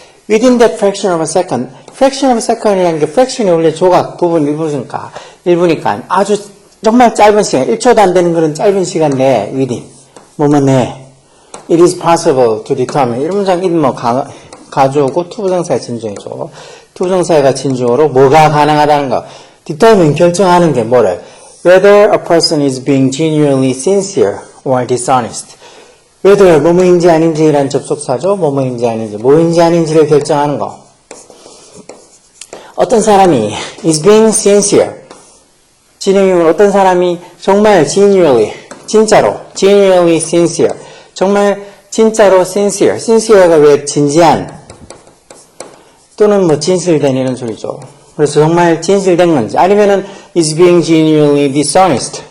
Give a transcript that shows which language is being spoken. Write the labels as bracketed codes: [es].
[en] Within that fraction of a second, [ko] fraction of a second이라는 게 fraction이 원래 조각, 부분, 일부니까 아주 정말 짧은 시간, 1초도 안 되는 그런 짧은 시간 내에 within, 뭐뭐 내에 [en] it is possible to determine. [ko] 이런 문장 it 뭐 가져오고 투부정사의 진주어죠. 투부정사가 진주어로 뭐가 가능하다는 거. determine, 결정하는 게 뭐를? [en] Whether a person is being genuinely sincere or dishonest. [ko] whether 뭐뭐인지 아닌지라는 접속사죠. 뭐뭐인지 아닌지, 뭐인지 아닌지를 결정하는 거. 어떤 사람이 [en] is being sincere. [ko] 진행형은 어떤 사람이 정말 genuinely, 진짜로, [en] genuinely sincere. [ko] 정말 진짜로 sincere. sincere가 왜 진지한 또는 뭐 진실된 이런 소리죠. 그래서 정말 진실된 건지, 아니면은 [en] is being genuinely dishonest.